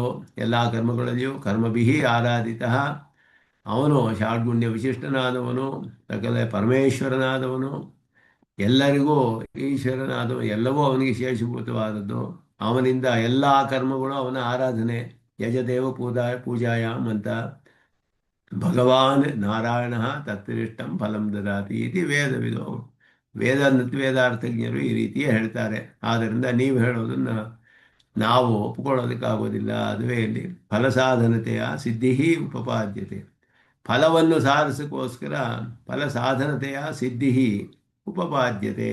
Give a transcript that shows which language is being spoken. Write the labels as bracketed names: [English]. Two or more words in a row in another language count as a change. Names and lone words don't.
[Kannada] ಎಲ್ಲ ಕರ್ಮಗಳಲ್ಲಿಯೂ [Sanskrit] ಕರ್ಮಭಿಹಿ ಆರಾಧಿತ, [Kannada] ಅವನು ಷಾಡ್ಗುಣ್ಯ ವಿಶಿಷ್ಟನಾದವನು, ಸಕಲ ಪರಮೇಶ್ವರನಾದವನು, ಎಲ್ಲರಿಗೂ ಈಶ್ವರನಾದವನು, ಎಲ್ಲವೂ ಅವನಿಗೆ ಶೇಷಭೂತವಾದದ್ದು. ಅವನಿಂದ ಎಲ್ಲ ಕರ್ಮಗಳು ಅವನ ಆರಾಧನೆ. [Sanskrit] ಯಜದೇವ ಪೂಜಾಯಾಮ್ ಅಂತ ಭಗವಾನ್ ನಾರಾಯಣ ತತ್ರಿಷ್ಟಂ ಫಲಂ ದದಾತಿ ಇತಿ ವೇದವಿದೋ. [Kannada] ವೇದಾರ್ಥಜ್ಞರು ಈ ರೀತಿಯೇ ಹೇಳ್ತಾರೆ. ಆದ್ದರಿಂದ ನೀವು ಹೇಳೋದನ್ನು ನಾವು ಒಪ್ಪಿಕೊಳ್ಳೋದಕ್ಕಾಗೋದಿಲ್ಲ. ಅದುವೇ ಇಲ್ಲಿ ಫಲಸಾಧನತೆಯ ಸಿದ್ಧಿ ಉಪಪಾದ್ಯತೆ. ಫಲವನ್ನು ಸಾಧಿಸೋಕ್ಕೋಸ್ಕರ ಫಲ ಸಾಧನತೆಯ ಸಿದ್ಧಿ ಉಪಪಾದ್ಯತೆ.